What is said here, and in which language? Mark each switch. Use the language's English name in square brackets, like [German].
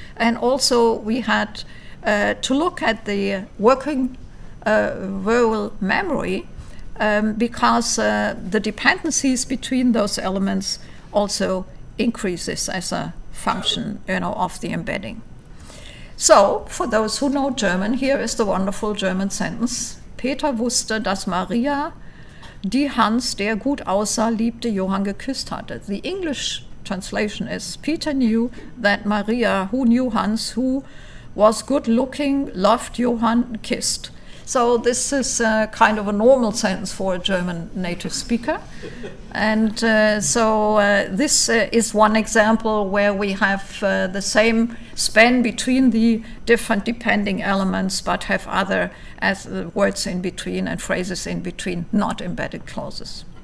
[English] And also we had to look at the working verbal memory, because the dependencies between those elements also increases as a function, of the embedding. So, for those who know German, here is the wonderful German sentence. [German] Peter wusste, dass Maria, die Hans, der gut aussah, liebte, Johann geküsst hatte. [English] The English translation is, Peter knew that Maria, who knew Hans, who was good looking, loved Johann, kissed. So this is kind of a normal sentence for a German native speaker. And this is one example where we have the same span between the different depending elements, but have other as words in between and phrases in between, not embedded clauses.